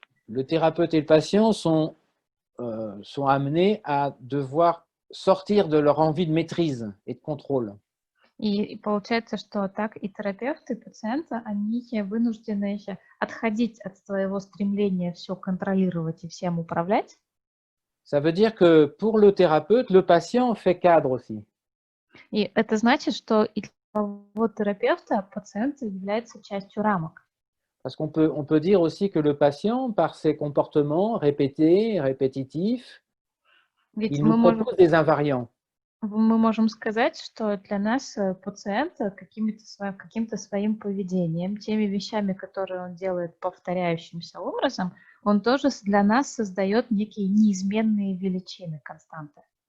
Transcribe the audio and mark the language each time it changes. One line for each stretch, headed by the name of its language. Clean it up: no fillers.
French: Le thérapeute et le patient sont amenés à devoir sortir de leur envie de maîtrise et de contrôle.
Russian: И получается, что так и терапевт, и пациент, они вынуждены отходить от своего стремления все контролировать и всем управлять.
French: Ça veut dire que pour le thérapeute, le patient fait cadre aussi.
Russian: И это значит, что и для самого терапевта пациент является частью рамок.
French: Parce qu'on peut dire aussi que le patient, par ses comportements répétés, répétitifs,
Russian: Ведь
French: il nous propose des invariants.
Russian: мы можем сказать, что для нас пациент каким-то своим поведением, теми вещами, которые он делает повторяющимся образом, он тоже для нас создает некие неизменные величины, константы.